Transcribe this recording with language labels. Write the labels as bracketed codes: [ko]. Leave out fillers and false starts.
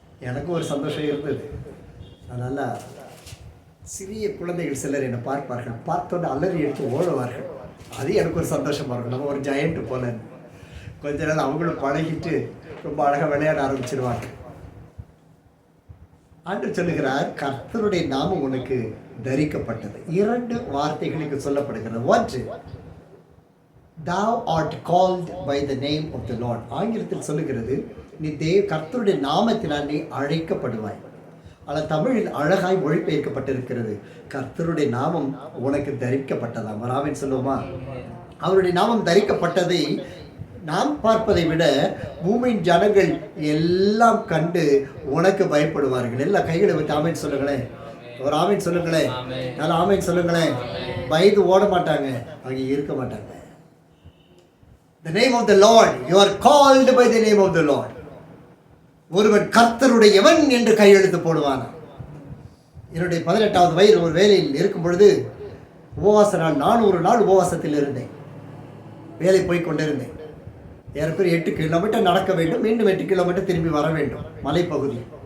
[ta] எனக்கும் ஒரு சந்தோஷம் இருந்தது. அதனால் சிறிய குழந்தைகள் சிலர் என்னை பார்ப்பார்கள், பார்த்தோன்னே அலறி எடுத்து ஓடுவார்கள். அது எனக்கு ஒரு சந்தோஷமாக இருக்கும். நம்ம ஒரு ஜெயண்ட்டு போல கொஞ்ச நாள் அவங்களும் பழகிட்டு ரொம்ப அழகாக விளையாட ஆரம்பிச்சிடுவாங்க. ஆண்டவர் சொல்லுகிறார், கர்த்தருடைய நாமம் உனக்கு தரிக்கப்பட்டது. 2 வார்த்தைகளுக்கு சொல்லப்படுகிறது. [en] ஒன்று, thou art called by the name of the Lord. [ta] ஆங்கிலத்தில் சொல்லுகிறது, நீ கர்த்தருடைய நாமத்தினால் நீ அழைக்கப்படுவாய். ஆனால் தமிழில் அழகாய் மொழிபெயர்க்கப்பட்டிருக்கிறது, கர்த்தருடைய நாமம் உனக்கு தரிக்கப்பட்டதாம். ஆமென் சொல்லுவோமா? அவருடைய நாமம் தரிக்கப்பட்டதை நாம் பார்ப்பதை விட பூமியின் ஜனங்கள் எல்லாம் கண்டு உனக்கு பயப்படுவார்கள். எல்லா கைகளை வச்சு ஆமென் சொல்லுங்களேன். ஒரு ஆமென் சொல்லுங்களேன். நல்லா ஆமென் சொல்லுங்களேன். பயந்து ஓட மாட்டாங்க, அங்கே இருக்க மாட்டாங்க. [en] The name of the Lord, you are called by the name of the Lord. [ta] ஒருவன் கர்த்தருடையவன் என்று கையெழுத்து போடுவான். என்னுடைய 18வது வயது ஒரு வேலையில் இருக்கும் பொழுது உபவாச நாள் 400 நாள் உபவாசத்தில் இருந்தேன். வேலை போய் கொண்டிருந்தேன். ஏறப்பேர் 8 கிலோமீட்டர் நடக்க வேண்டும், மீண்டும் 8 கிலோமீட்டர் திரும்பி வர வேண்டும், மலைப்பகுதி.